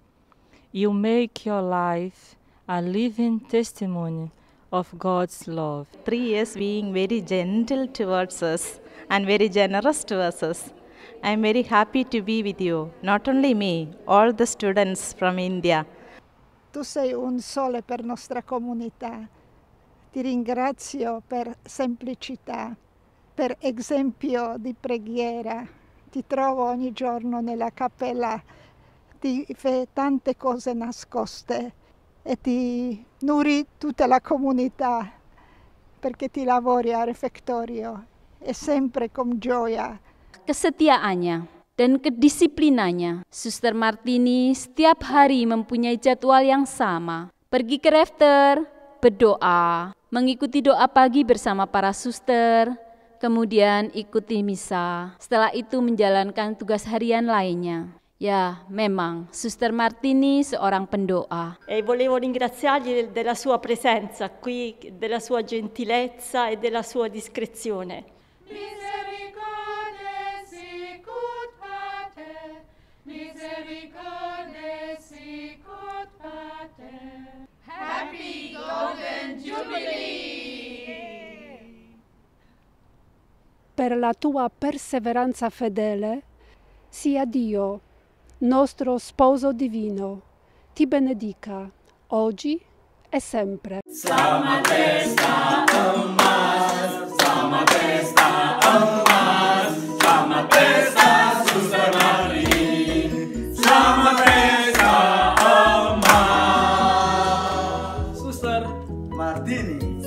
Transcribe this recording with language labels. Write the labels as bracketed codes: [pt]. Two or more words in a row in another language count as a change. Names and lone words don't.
[en] You make your life a living testimony of God's love. 3 years being very gentle towards us and very generous towards us. I'm very happy to be with you, not only me, all the students from India. [it] Tu sei un sole per nostra comunità. Ti ringrazio per semplicità, per esempio di preghiera. Ti trovo ogni giorno nella cappella, ti fai tante cose nascoste e ti nutri tutta la comunità perché ti lavori a refectorio e sempre con gioia. [id] Kesetiaannya dan kedisiplinannya, Suster Martini setiap hari mempunyai jadwal yang sama. Pergi ke refter, berdoa, mengikuti doa pagi bersama para suster, kemudian ikuti misa. Setelah itu menjalankan tugas harian lainnya. Ya, memang Suster Martini seorang pendoa. [it] E volevo ringraziargli della sua presenza qui, della sua gentilezza e della sua discrezione. [la] Misericorde sicut pater, misericorde sicut pater. [en] Happy Golden Jubilee! [it] Per la tua perseveranza fedele, sia Dio, nostro sposo divino, ti benedica oggi e sempre. [id] Selamat pesta emas, selamat pesta emas, selamat pesta Suster Martini, selamat pesta emas. Suster Martini,